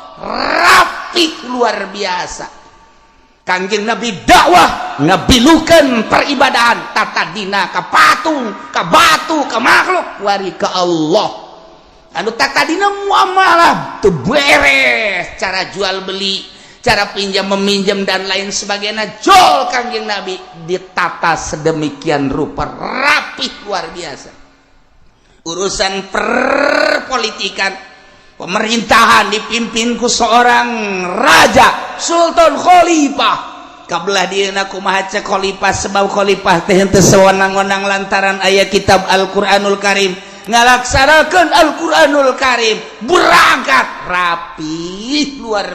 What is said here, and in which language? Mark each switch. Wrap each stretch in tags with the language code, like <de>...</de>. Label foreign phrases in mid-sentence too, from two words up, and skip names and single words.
<su>rapi luar biasa Kangjeng Nabi dakwah ngabilukeun peribadahan tatadina ka patung ka batu ka makhluk wari ka Allah anu tatadina muamalah teu beres cara jual beli cara</su> <id>pinjam meminjam dan lain sebagainya</id> <su>jol Kangjeng Nabi ditata</su> <id>sedemikian rupa</id> <su>rapih luar biasa urusan perpolitikan pemerintahan dipimpin ku seorang raja Sultan Khalifah kabelah dieuna kumaha cek khalifah sebab khalifah teh henteu sewenang-wenang lantaran aya kitab Al-Qur'anul Karim ngalaksanakeun Al-Qur'anul Karim berangkat rapi luar</su>